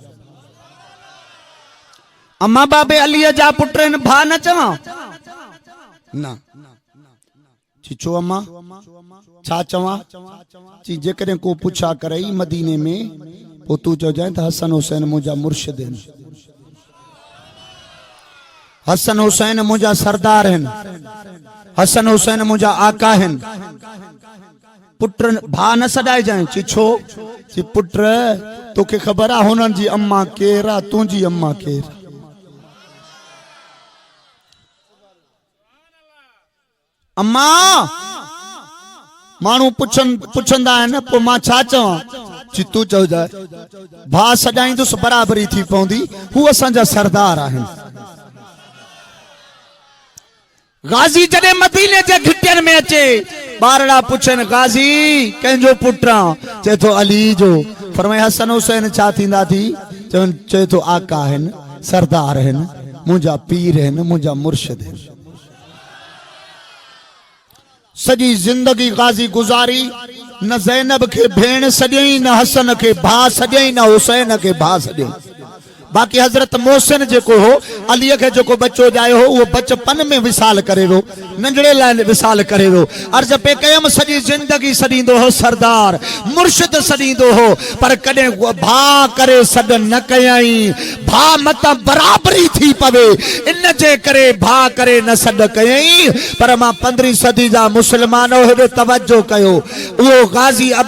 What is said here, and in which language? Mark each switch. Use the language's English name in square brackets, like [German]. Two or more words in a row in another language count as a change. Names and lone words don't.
[Sindhi] अम्मा बाबे अलीअ जा पुट आहिनि भाउ न चवां न ची छो अम्मा छा चवां ची जेकॾहिं को पुछा करई मदीने में पोइ तूं चइजांइ त हसन हुसैन मुंहिंजा मुर्शिद आहिनि हसन हुसैन मुझा सरदार हैं हसन हुसैन मुझा आका हैं पुत्र भा न सदाए जाए ची छो ची पुत्र तोखे खबर आ हुनन जी अम्मा केर आ तुंजी अम्मा केर अम्मा मानू पुछंदा है न पो मां छा चवां ची तू चओ जाए भा सदाईंदुस बराबरी थी पवंदी हु असांजा सरदार आहिनि गाजी जडे मदीने जे घिटियन में अचे बारड़ा पुछन गाजी कंहिंजो पुत्र चे तो अली जो फरमाए हसन हुसैन छा थींदा थी चे तो आका आहिनि सरदार आहिनि मुंहिंजा पीर आहिनि मुंहिंजा मुर्शिद आहिनि सॼी जिंदगी गाजी गुजारी न ज़ैनब के भेण सॼई न हसन के भाउ सॼई न हुसैन के भाउ सॼई बाकी हजरत मोहसिन जेको हो अलीअ खे जेको बच्चो ॼायो हो उहो बचपन में विसाल करे वियो नंढड़े लाइ विसाल करे वियो अर्ज पे कयमि सॼी जिंदगी सॾींदो हो सरदार मुर्शिद सॾींदो हो पर कॾहिं भा करे सॾ न कयई भा मत बराबरी थी पवे इन जे करे भा करे न सॾ कयई पर मां 15वीं सदी जा मुस्लमान हेॾो तवजो कयो उहो गाजी